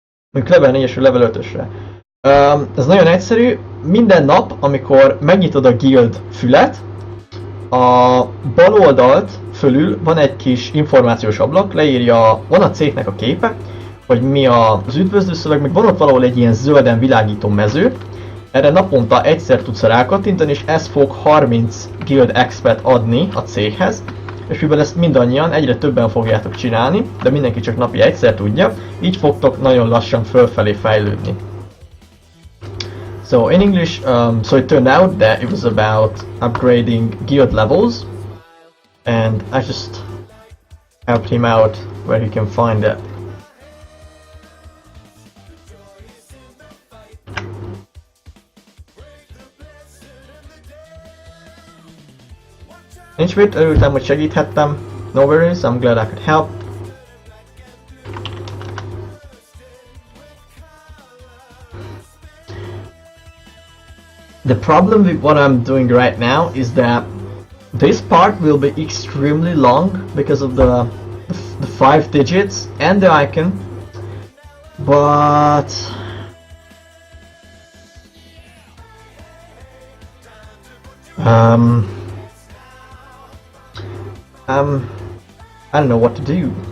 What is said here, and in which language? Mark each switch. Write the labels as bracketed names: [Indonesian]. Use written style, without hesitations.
[Hungarian] Mondjuk level 4-esről level 5-ösre. Ez nagyon egyszerű, minden nap, amikor megnyitod a guild fület, a bal oldalt fölül van egy kis információs ablak, leírja, van a cégnek a képe, hogy mi az üdvözlőszöveg, meg van ott valahol egy ilyen zölden világító mező. Erre naponta egyszer tudsz rákattintani, és ez fog 30 guild expet adni a céghez, és mivel ezt mindannyian egyre többen fogjátok csinálni, de mindenki csak napi egyszer tudja, így fogtok nagyon lassan fölfelé fejlődni. [English] So in English, so it turned out that it was about upgrading guild levels, and I just helped him out where he can find it. [Hungarian] Nincs mit, örültem, hogy segíthettem. [English] No worries, I'm glad I could help. The problem with what I'm doing right now is that this part will be extremely long because of the 5 digits and the icon, but I don't know what to do.